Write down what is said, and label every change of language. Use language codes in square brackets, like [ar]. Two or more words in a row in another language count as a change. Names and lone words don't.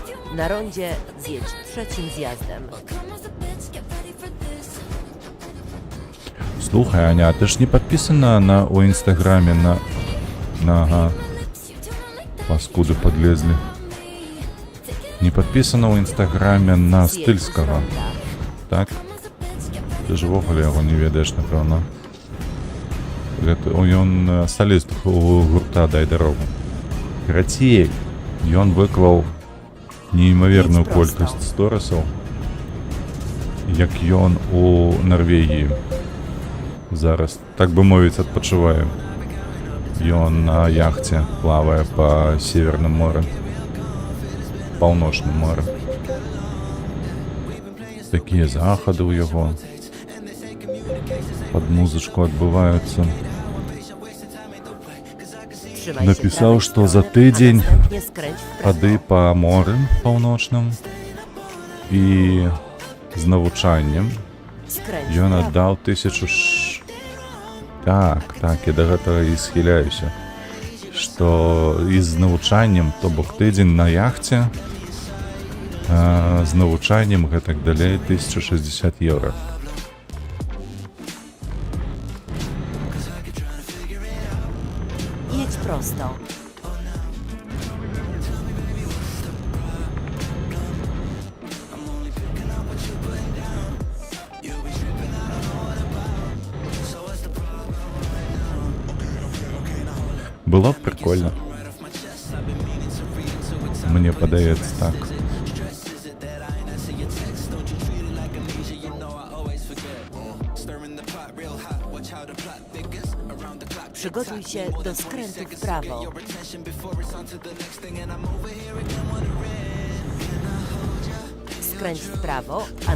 [pl] Na rondzie zjedź trzecim zjazdem. [ru] Слухай, Аня, а ты ж не подписана у Инстаграме Ага. Паскуды подлезли. Не подписана у Инстаграме на [pl] Zjedź z [ru] Стыльского, [pl] ronda. [be] так? Ты ж вогуле яго не ведаеш, напэўна. Ён саліст у гурта «Дай дарогу». Карацей, ён выклаў неймаверную [pl] Jedź prosto. [be] колькасць сторысаў, як ён у Нарвегіі зараз, так бы мовіць, адпачывае. Ён на яхце плавае па Северным моры, Паўночным моры. Такія захады ў яго пад музычку адбываюцца. [pl] Trzymaj się [be] Напісаў, [pl] prawej [be] што за [pl] strony, a [be] тыдзень [pl] następnie skręć w prawo. [be] хады па моры паўночным і з навучаннем [pl] Skręć w [be] ён [pl] prawo. [be] аддаў 1000 Так, я да гэтага і схіляюся, што і з навучаннем, то бок тыдзень на яхце, з навучаннем гэтак далей 1060 евро. [pl] Jedź prosto. [be] Было б прикольно. Мне падаецца так. [pl] Przygotuj się do skrętu w prawo. Skręć w prawo, a